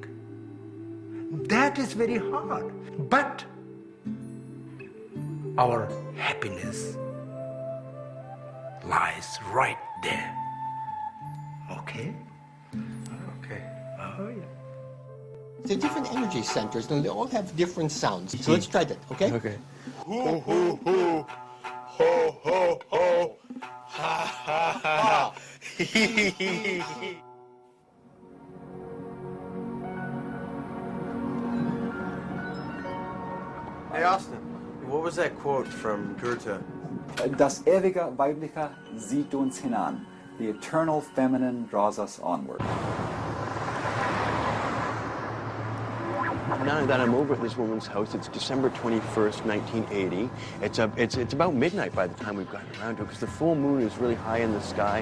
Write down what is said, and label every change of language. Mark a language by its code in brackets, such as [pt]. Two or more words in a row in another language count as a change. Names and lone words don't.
[en] That is very hard, but our happiness lies right there. Okay? Okay. Oh, yeah. They're different energy centers, and they all have different sounds. So let's try that, okay? Okay. Hoo, hoo, hoo. Ho, ho, ho. Ha, ha, ha. Hee, hee, hee, hee. Hey, Austin, what was that quote from Goethe? [de] Das ewige Weibliche zieht uns hinan. [en] The eternal feminine draws us onward. Now that I'm over at this woman's house, it's December 21st, 1980. It's about midnight by the time we've gotten around to it, because the full moon is really high in the sky.